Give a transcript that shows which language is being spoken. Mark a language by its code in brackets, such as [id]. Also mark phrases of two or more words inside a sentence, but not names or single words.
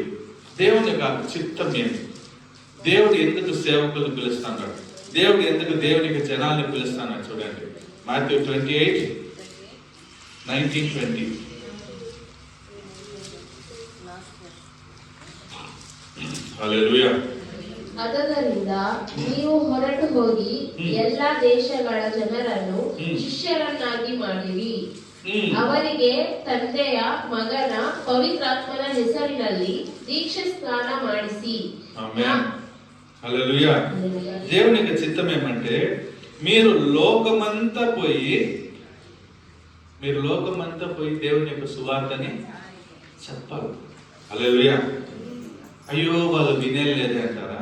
[te] దేవుని యొక్క చిత్తం ఏంటి? దేవుడు ఎందుకు సేవకులను పిలుస్తున్నాడు? దేవుడు ఎందుకు దేవునికి జనాల్ని పిలుస్తున్నాడు? చూడండి, మాథ్యూ 28:19-20. హల్లెలూయా. [kn] ಅದರಿಂದ ನೀವು ಹೊರಟು ಹೋಗಿ ಎಲ್ಲಾ ದೇಶಗಳ ಜನರನ್ನು ಶಿಷ್ಯರನ್ನಾಗಿ ಮಾಡಿರಿ. ಅವರಿಗೆ ತಂದೆಯ ಮಗನ ಪವಿತ್ರಾತ್ಮನ ಹೆಸರಿನಲ್ಲಿ ದೀಕ್ಷಾ ಸ್ನಾನ ಮಾಡಿಸಿ. [te] హల్లెలూయా. దేవుని యొక్క చిత్తం ఏమంటే మీరు లోకమంతా పోయి దేవుని యొక్క సువార్తని చెప్పాలి. హల్లెలూయా. అయ్యో వాళ్ళు వినేలేదే అంటారా?